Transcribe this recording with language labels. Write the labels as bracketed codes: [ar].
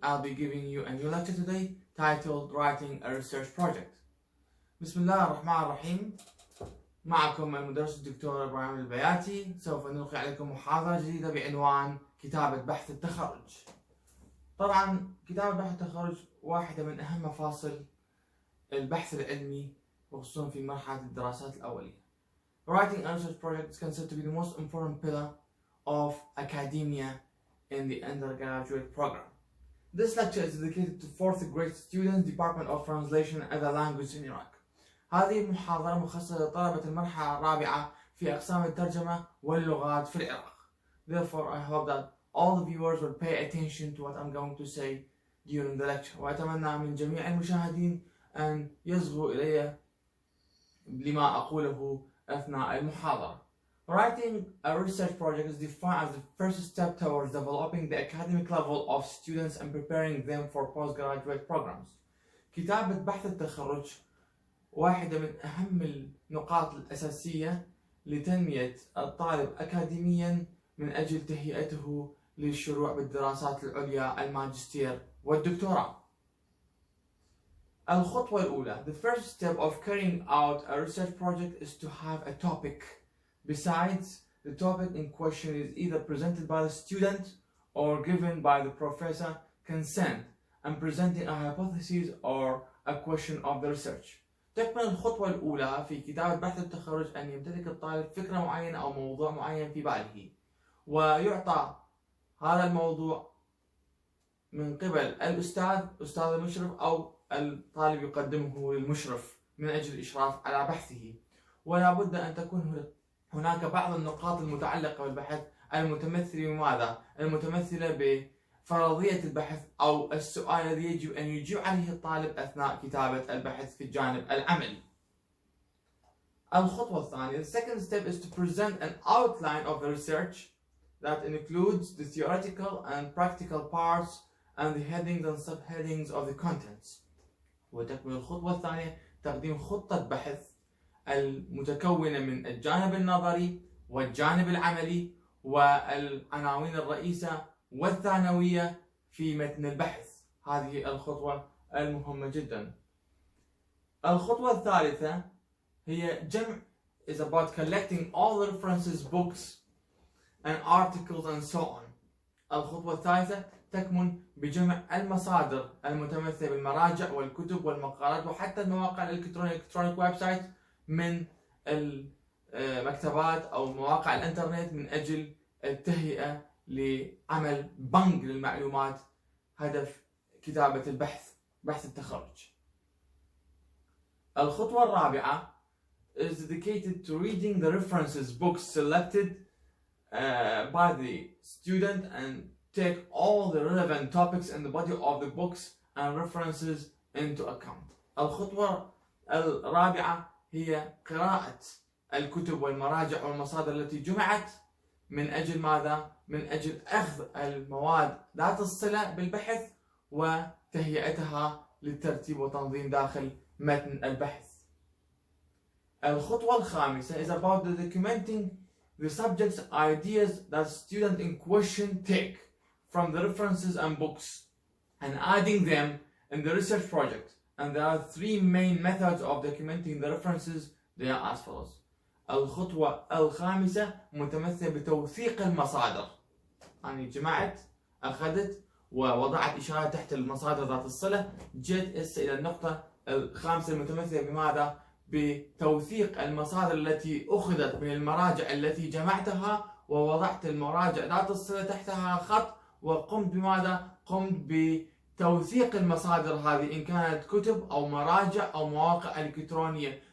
[en] I'll be giving you a new lecture today titled Writing a Research Project. [ar] بسم الله الرحمن الرحيم. معكم المدرس الدكتور إبراهيم البياتي. سوف نلقي عليكم محاضرة جديدة بعنوان كتابة بحث التخرج. طبعا كتابة بحث التخرج واحدة من أهم مفاصل البحث العلمي وخصوصا في مرحلة الدراسات الأولية. [en] Writing a research project is considered to be the most important pillar of academia in the undergraduate program. This lecture is dedicated to 4th grade students, Department of Translation and Other Languages in Iraq. [ar] هذه المحاضرة مخصصة لطلبة المرحلة الرابعة في أقسام الترجمة واللغات في العراق. [en] Therefore, I hope that all the viewers will pay attention to what I'm going to say during the lecture. [ar] وأتمنى من جميع المشاهدين أن يصغوا إلي لما أقوله أثناء المحاضرة. [en] Writing a research project is defined as the first step towards developing the academic level of students and preparing them for postgraduate programs. [ar] كتابة بحث التخرج واحدة من أهم النقاط الأساسية لتنمية الطالب أكاديميا من أجل تهيئته للشروع بالدراسات العليا الماجستير والدكتوراه. الخطوة الأولى, [en] the first step of carrying out a research project is to have a topic. Besides, the topic in question is either presented by the student or given by the professor consent and presenting a hypothesis or a question of the research. [ar] تكمن الخطوة الأولى في كتابة بحث التخرج أن يمتلك الطالب فكرة معينة أو موضوع معين في باله ويعطى هذا الموضوع من قبل الأستاذ أستاذ المشرف أو الطالب يقدمه للمشرف من أجل الإشراف على بحثه. ولا بد أن تكون هناك بعض النقاط المتعلقة بالبحث المتمثلة بماذا؟ المتمثلة بفرضية البحث أو السؤال الذي يجب أن يجيب عليه الطالب أثناء كتابة البحث في الجانب العملي. الخطوة الثانية, [en] the second step is to present an outline of the research that includes the theoretical and practical parts and the headings and subheadings of the contents. [ar] وتكمل الخطوة الثانية تقديم خطة بحث المتكونة من الجانب النظري والجانب العملي والعناوين الرئيسة والثانوية في متن البحث. هذه الخطوة المهمة جدا. الخطوة الثالثة هي جمع [en] is about collecting all the references, books and articles and so on. [ar] الخطوة الثالثة تكمن بجمع المصادر المتمثلة بالمراجع والكتب والمقالات وحتى المواقع الإلكترونية [en] electronic website [ar] من المكتبات أو مواقع الإنترنت من أجل التهيئة لعمل بنك للمعلومات هدف كتابة البحث بحث التخرج. الخطوة الرابعة [en] is dedicated to reading the references books selected by the student and take all the relevant topics in the body of the books and references into account. [ar] الخطوة الرابعة هي قراءة الكتب والمراجع والمصادر التي جمعت من أجل ماذا؟ من أجل أخذ المواد ذات الصلة بالبحث وتهيئتها للترتيب وتنظيم داخل متن البحث. الخطوة الخامسة [en] is about documenting the subject's ideas that student in question take from the references and books and adding them in the research project. And there are three main methods of documenting the references. They are as follows. [ar] الخطوة الخامسة متمثلة بتوثيق المصادر. يعني جمعت أخذت ووضعت إشارة تحت المصادر ذات الصلة. جيت إلى النقطة الخامسة المتمثلة بماذا؟ بتوثيق المصادر التي أخذت من المراجع التي جمعتها ووضعت المراجع ذات الصلة تحتها خط وقمت بماذا؟ قمت بتوثيق المصادر هذه إن كانت كتب أو مراجع أو مواقع إلكترونية.